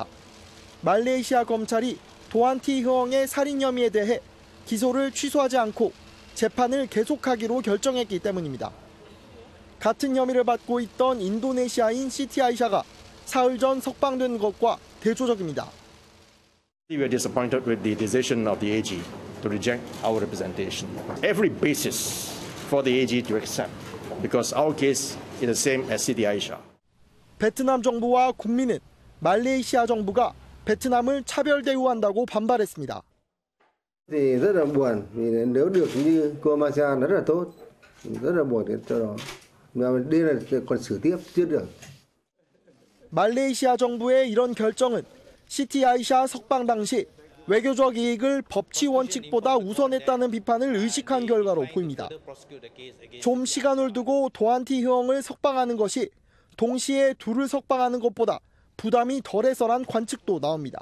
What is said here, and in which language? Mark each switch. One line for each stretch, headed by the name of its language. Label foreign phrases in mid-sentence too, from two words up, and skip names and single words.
Korean: 말레이시아 검찰이 도안티 흐엉의 살인 혐의에 대해 기소를 취소하지 않고 재판을 계속하기로 결정했기 때문입니다. 같은 혐의를 받고 있던 인도네시아인 시티 아이샤가 사흘 전 석방된 것과 대조적입니다.
English: We were disappointed with the decision of the AG to reject our representation. Every basis for the AG to accept, because our case is the same as Siti Aisha.
Korean: 베트남 정부와 국민은 말레이시아 정부가 베트남을 차별 대우한다고 반발했습니다.
Vietnamese: Thì rất là buồn vì nếu được như cô Malaysia rất là tốt, rất là buồn cho nó. Đây là còn xử tiếp chưa được.
Korean: 말레이시아 정부의 이런 결정은 시티 아이샤 석방 당시 외교적 이익을 법치 원칙보다 우선했다는 비판을 의식한 결과로 보입니다. 좀 시간을 두고 도안티 흐엉을 석방하는 것이 동시에 둘을 석방하는 것보다 부담이 덜해서란 관측도 나옵니다.